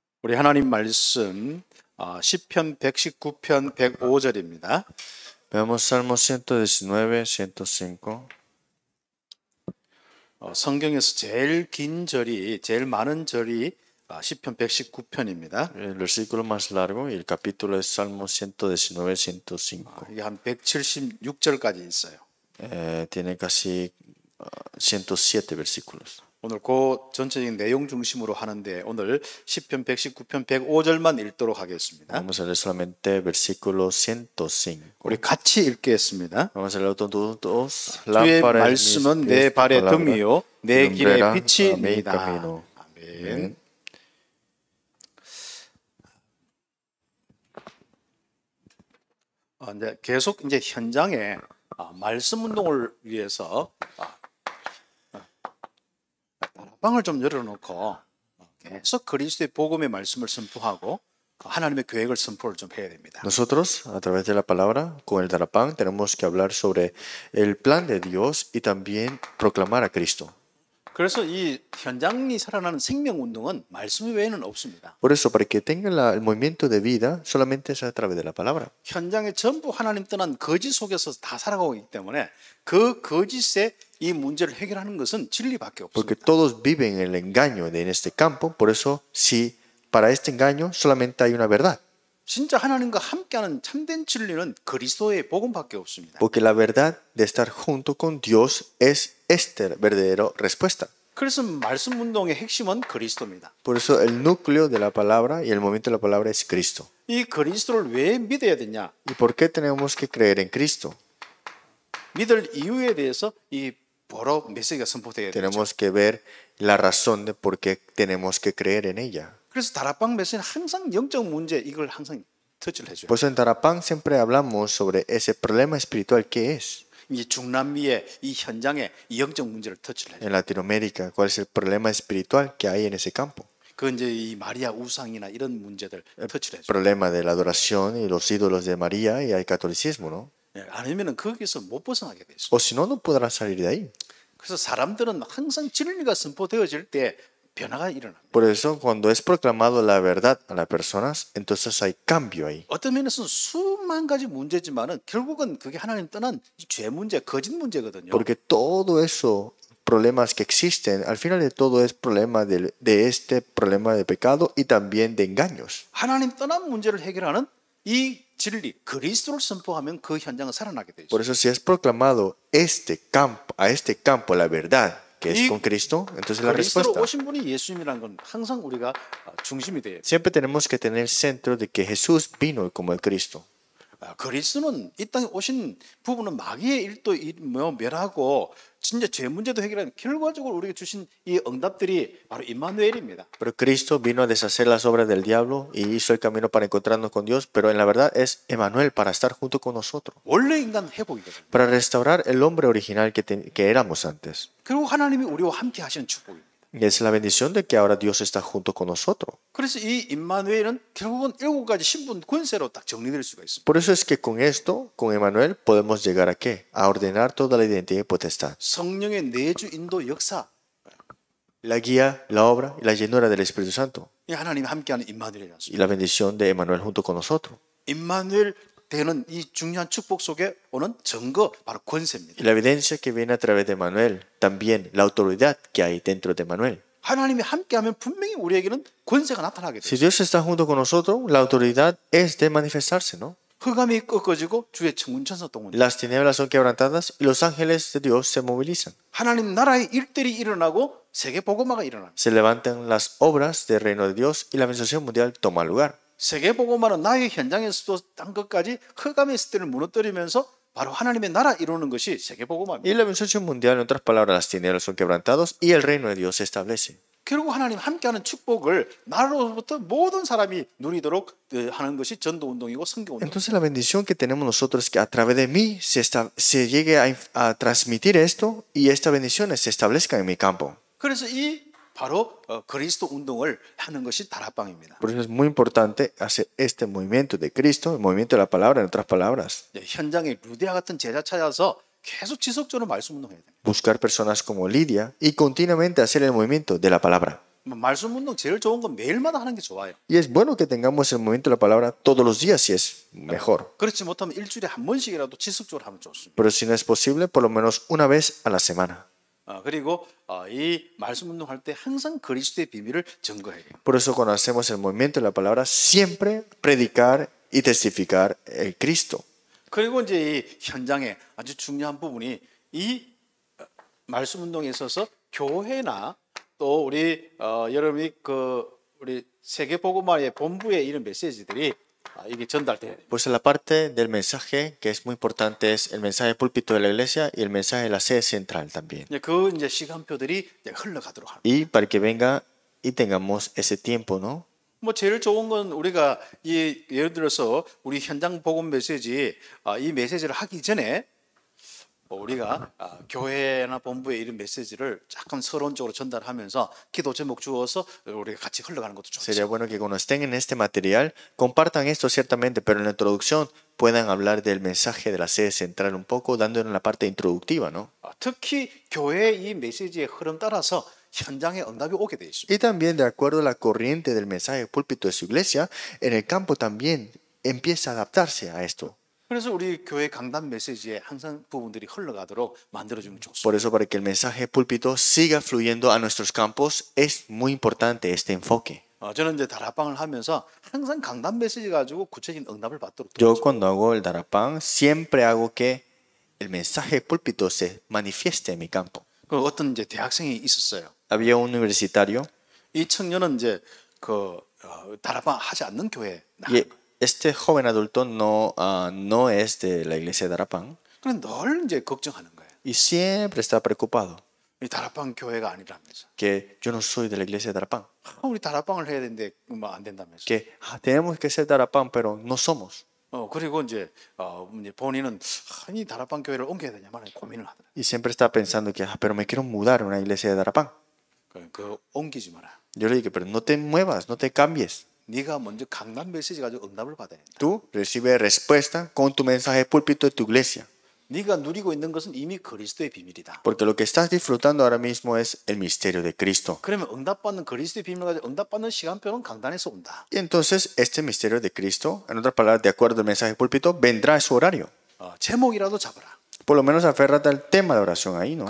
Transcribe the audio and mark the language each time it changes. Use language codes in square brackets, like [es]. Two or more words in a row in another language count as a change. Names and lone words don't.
[ko] 우리 하나님 말씀 시편 119편 105절입니다. [es] Veamos Salmos 119, 105. [ko] 성경에서 제일 긴 절이, 제일 많은 절이 시편 119편입니다. [es] El versículo más largo y el capítulo es Salmos 119, 105. [ko] 이게 한 176절까지 있어요. [es] Tiene casi 107 versículos. [ko] 오늘 그 전체적인 내용 중심으로 하는데 오늘 시편 119편 105절만 읽도록 하겠습니다. [es] Vamos a leer solamente versículo 105. [ko] 우리 같이 읽겠습니다. [es] Vamos a leer todos. [ko] 주의 말씀은 내 발의 등이요 내 길의 빛이니이다. 아멘. 아멘. 이제 계속 이제 현장에 말씀 운동을 위해서 다락방을 좀 열어놓고 계속 그리스도의 복음의 말씀을 선포하고 하나님의 계획을 선포를 좀 해야 됩니다. [es] Nosotros, a través de la palabra, con el Darapán, tenemos que hablar sobre el plan de Dios y también proclamar a Cristo. [ko] 그래서 이 현장이 살아나는 생명 운동은 말씀 외에는 없습니다. [es] Por eso, para que tenga el movimiento de vida, solamente es a través de la palabra. [ko] 현장에 전부 하나님 떠난 거짓 속에서 다 살아가고 있기 때문에 그 거짓의 이 문제를 해결하는 것은 진리밖에 [es] Porque [ko] 없습니다. [es] todos viven en el engaño en este campo, por eso, si para este engaño solamente hay una verdad. [ko] 진짜 하나님과 함께하는 참된 진리는 그리스도의 복음밖에 없습니다. [es] Porque la verdad de estar junto con Dios es esta verdadera respuesta. [ko] 그래서 말씀 운동의 핵심은 그리스도입니다. [es] Por eso el núcleo de la palabra y el movimiento de la palabra es Cristo. [ko] 이 그리스도를 왜 믿어야 되냐? [es] ¿Y por qué tenemos que creer en Cristo? [ko] 믿을 이유에 대해서 이 보러 메시지가 선포되어야 되죠. [es] Tenemos que ver la razón de por qué tenemos que creer en ella. [ko] 그래서 다락방 메시지는 항상 영적 문제 이걸 항상 터치를 해줘요. [es] Por eso en Darapán siempre hablamos sobre ese problema espiritual que es. [ko] 이 중남미의 이 현장에 이 영적 문제를 터치를 해줘요. [es] En Latinoamérica, ¿cuál es el problema espiritual que hay en ese campo? [ko] 그 이제 이 마리아 우상이나 이런 문제들 터치를 [es] El [ko] 해줘요. [es] problema de la adoración y los ídolos de María y el catolicismo, ¿no? [ko] 아니면은 거기서 못 벗어나게 돼 있어요. [es] O si no, no podrán salir de ahí. [ko] 그래서 사람들은 항상 진리가 선포되어질 때 변화가 일어납니다. [es] Por eso, cuando es proclamado la verdad a las personas, entonces hay cambio ahí. [ko] 어떤 면에서는 수만 가지 문제지만은 결국은 그게 하나님 떠난 죄 문제, 거짓 문제거든요. [es] Porque todo eso, problemas que existen, al final de todo es problema de este problema de pecado y también de engaños. [ko] 하나님 떠난 문제를 해결하는 이 진리, 그리스도를 선포하면 그 현장은 살아나게 돼 있어요. [es] Por eso, si es proclamado a este campo la verdad, que es con Cristo, entonces la [ko] 그리스도로 [es] respuesta. [ko] 오신 분이 예수님이라는 건 항상 우리가 중심이 돼요. [es] Siempre tenemos que tener el centro de que Jesús vino como el Cristo. [ko] 그리스도는 이 땅에 오신 부분은 마귀의 일도 멸하고 진짜 죄 문제도 해결하는 결과적으로 우리에게 주신 이 응답들이 바로 임마누엘입니다. [es] Pero Cristo vino a deshacer las obras del diablo y hizo el camino para encontrarnos con Dios, pero en la verdad es Emmanuel para estar junto con nosotros, [ko] 원래 인간 회복이거든요. [es] para restaurar el hombre original que éramos antes. [ko] 그리고 하나님이 우리와 함께 하시는 축복입니다. [es] Y es la bendición de que ahora Dios está junto con nosotros. [ko] 그래서 이 임마누엘은 결국은 7가지 신분 권세로 딱 정리될 수가 있습니다. [es] Por eso es que con esto, con Emmanuel, podemos llegar a ¿qué? A ordenar toda la identidad y potestad. [ko] 성령의 내주 인도 역사, [es] La guía, la obra y la llenura del Espíritu Santo. [ko] 이 하나님이 함께하는 임마누엘이었습니다. [es] Y la bendición de Emmanuel junto con nosotros. [ko] 임마누엘 되는 이 중요한 축복 속에 오는 증거 바로 권세입니다. [es] Y la evidencia que viene a través de Emmanuel, también la autoridad que hay dentro de Emmanuel. [ko] 하나님이 함께하면 분명히 우리에게는 권세가 나타나게 [es] Si [ko] 돼요. [es] Dios está junto con nosotros, la autoridad es de manifestarse, ¿no? [ko] 흑암이 꺾어지고 주의 천군천사 동원. [es] Las tinieblas son quebrantadas y los ángeles de Dios se movilizan. [ko] 하나님 나라의 일들이 일어나고 세계 복음화가 일어납니다. [es] Se levantan las obras del reino de Dios y la evangelización mundial toma lugar. [ko] 세계 복음화는 나의 현장에서도 딴 것까지 흑암의 시대를 무너뜨리면서 바로 하나님의 나라 이루는 것이 세계 복음화입니다. [es] Y la evangelización mundial, en otras palabras, las tinieblas son quebrantados y el reino de Dios se establece. [ko] 결국 하나님 함께하는 축복을 나로부터 모든 사람이 누리도록 하는 것이 전도 운동이고 선교 운동. [es] Entonces la bendición que tenemos nosotros es que a través de mí se llegue a transmitir esto y estas bendiciones se establezcan en mi campo. [ko] 그래서 이 바로 그리스도 운동을 하는 것이 다락방입니다. [es] Por eso es muy importante hacer este movimiento de Cristo, el movimiento de la palabra, en otras palabras. [ko] 현장에 루디아 같은 제자 찾아서 계속 지속적으로 말씀 운동해야 돼요. [es] Buscar personas como Lidia y continuamente hacer el movimiento de la palabra. [ko] 말씀 운동 제일 좋은 건 매일마다 하는 게 좋아요. [es] Y es bueno que tengamos el movimiento de la palabra todos los días si es mejor. [ko] 그렇지 못하면 일주일에 한 번씩이라도 지속적으로 하면 좋습니다. [es] Pero si no es posible, por lo menos una vez a la semana. [ko] 그리고 이 말씀 운동할 때 항상 그리스도의 비밀을 증거해야 돼요. [es] Por eso cuando hacemos el movimiento de la palabra, siempre predicar y testificar el Cristo. [ko] 그리고 이제 이 현장에 아주 중요한 부분이 이 말씀 운동에 있어서 교회나 또 우리 여러분이 우리 세계 복음화의 본부에 이런 메시지들이 이게 전달돼야 돼요. [es] Pues la parte del mensaje que es muy importante es el mensaje púlpito de la iglesia y el mensaje de la sede central también. [ko] 그 이제 시간표들이 이제 흘러가도록 합니다. [es] Y para que venga y tengamos ese tiempo, ¿no? [ko] 뭐 제일 좋은 건 우리가 이 예를 들어서 우리 현장 복음 메시지 이 메시지를 하기 전에 우리가 교회나 본부에 이런 메시지를 약간 서론적으로 전달하면서 기도 제목 주어서 우리가 같이 흘러가는 것도 좋죠. [es] Sería bueno que cuando estén en este material compartan esto ciertamente, pero en la introducción puedan hablar del mensaje de la sede central un poco, dándole la parte introductiva, ¿no? [ko] 특히 교회의 이 메시지의 흐름 따라서 현장에 응답이 오게 돼 있습니다. [es] Y también de acuerdo a la corriente del mensaje púlpito de su iglesia, en el campo también empieza a adaptarse a esto. [ko] 그래서 우리 교회 강단 메시지에 항상 부분들이 흘러가도록 만들어주면 좋습니다. [es] Por eso, para que el mensaje púlpito siga fluyendo a nuestros campos, es muy importante este enfoque. [ko] 저는 이제 다락방을 하면서 항상 강단 메시지 가지고 구체적인 응답을 받도록 [es] Yo [ko] 도와줘요. [es] cuando hago el darapán, siempre hago que el mensaje púlpito se manifieste en mi campo. [ko] 그 어떤 이제 대학생이 있었어요. [es] Había un universitario [ko] 이 청년은 이제 다락방 하지 않는 교회에 [es] y [ko] 나가는 거예요. [es] este joven adulto no es de la iglesia de Darapán [ko] 그래 늘 이제 걱정하는 거예요. [es] y siempre está preocupado [ko] 이 다락방 교회가 아니라면서. [es] que yo no soy de la iglesia de Darapán, [ko] 우리 다락방을 해야 되는데 뭐 안 된다면서. [es] que tenemos que ser Darapán pero no somos. [ko] 그리고 이제 본인은 이 다락방 교회를 옮겨야 되냐 말이야 고민을 하더라고요. [es] Y siempre está pensando que, pero me quiero mudar a una iglesia de Darapán. [ko] 그 옮기지 마라. [es] Yo le dije, pero no te muevas, no te cambies. [ko] 네가 먼저 강단 메시지 가지고 응답을 받아야 된다. [es] Tú recibes respuesta con tu mensaje púlpito de tu iglesia. [ko] 네가 누리고 있는 것은 이미 그리스도의 비밀이다. [es] Porque lo que estás disfrutando ahora mismo es el misterio de Cristo. [ko] 그러면 응답받는 그리스도의 비밀을 가지고 응답받는 시간표는 강단에서 온다. [es] Y entonces este misterio de Cristo, en otras palabras, de acuerdo al mensaje púlpito, vendrá a su horario. [ko] 제목이라도 잡아라. [es] Por lo menos aférrate al tema de oración ahí, ¿no?